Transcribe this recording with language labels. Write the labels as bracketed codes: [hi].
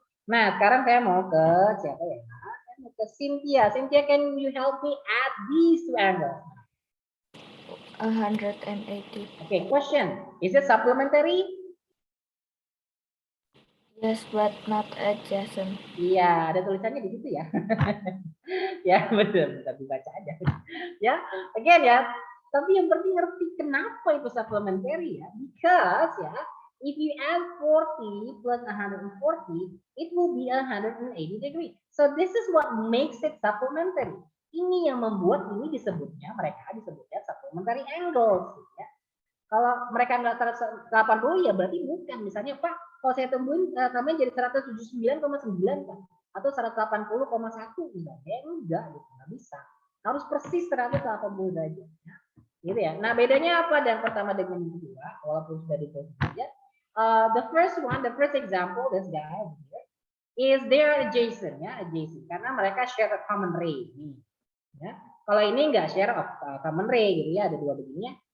[id] Nah, sekarang saya mau ke siapa ya? Saya mau ke Cynthia. [en] Cynthia, can you help me add these two angles? 180. Okay, question. Is it supplementary? Yes, but not adjacent. [id] Iya, ada tulisannya di situ ya. Ya, betul. Bisa dibaca aja. Ya, again ya. Tapi yang penting ngerti kenapa itu supplementary ya. [en] Because ya, if you add 40 plus 140, it will be 180 degree. So this is what makes it supplementary. [id] Ini yang membuat ini mereka disebutnya supplementary angles. Ya. Kalau mereka nggak 180 ya berarti bukan. Misalnya Pak, kalau saya tambahin jadi 179,9 Pak. Atau 180,1 misalnya. Enggak, gitu. Nggak bisa. Harus persis 180 derajat. Ya. Gitu ya. Nah bedanya apa yang pertama dengan yang kedua? Walaupun sudah ditulis saja. [en] The first example, this guy here, is they're adjacent, ya, adjacent. [id] Karena mereka [en] share a common ray. Ya. [id] Kalau ini nggak [en] share common ray, [id] gitu ya, ada dua begininya.